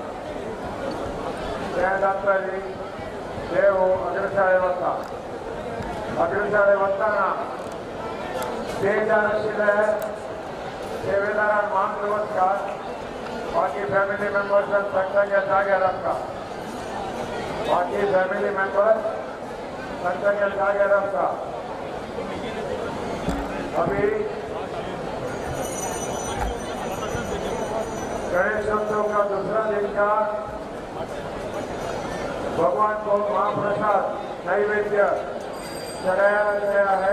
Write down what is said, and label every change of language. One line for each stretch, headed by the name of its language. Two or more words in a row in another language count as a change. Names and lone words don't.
Konkani: त्या नंतरी देव अग्रसाळे वता अग्रसाळे वतना स्टेजार आशिल्ले सेवेदारान मान नमस्कार बाकी
English: family members
Konkani: संघाच्या जाग्यार आसता बाकी
English: family members
Konkani: संघाच्या जाग्यार आसता
Hindi: अभी गणेशोत्सव का दूसरा दिन का भगवान को महाप्रसाद नैवेद्य चढ़ाया गया है।